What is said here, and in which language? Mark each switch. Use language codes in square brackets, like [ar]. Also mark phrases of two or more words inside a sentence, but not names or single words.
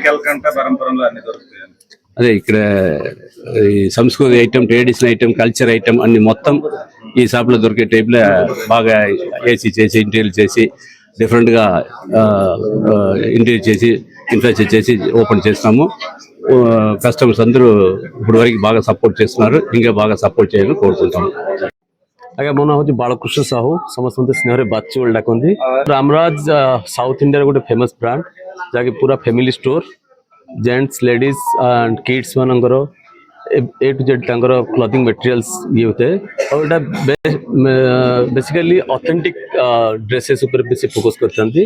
[te] అదే ఇక్కడ ఈ సంస్కృతి ఐటమ్, [en] traditional item, culture item [te] అన్ని మొత్తం ఈ షాప్లో దొరికే టైప్లో బాగా ఏసీ చేసి, ఇంటీరియర్ చేసి, డిఫరెంట్గా ఇంటీరియర్ చేసి, ఇన్ఫ్రాస్ట్రక్చర్ చేసి ఓపెన్ చేస్తాము. కస్టమర్స్ అందరూ ఇప్పుడు వరకు బాగా సపోర్ట్ చేస్తున్నారు. ఇంకా బాగా సపోర్ట్ చేయాలని కోరుకుంటాము. [or] ଆଜ୍ଞା, ମୋ ନାଁ ହେଉଛି ବାଳକୃଷ୍ଣ ସାହୁ, ସମସ୍ତେ ସ୍ନେହରେ ବାଚୁ ବୋଲି ଡାକନ୍ତି। ରାମରାଜ ସାଉଥ ଇଣ୍ଡିଆର ଗୋଟେ [en] famous brand, [or] ଯାହାକି ପୁରା [en] family store. Gents, Ladies and Kids [or] ମାନଙ୍କର A to Z ତାଙ୍କର [en] clothing materials [or] ଇଏ ହୋଇଥାଏ। ଆଉ ଏଇଟା ବେସିକାଲି [en] authentic dresses [or] ଉପରେ ବେଶୀ ଫୋକସ୍ କରିଥାନ୍ତି।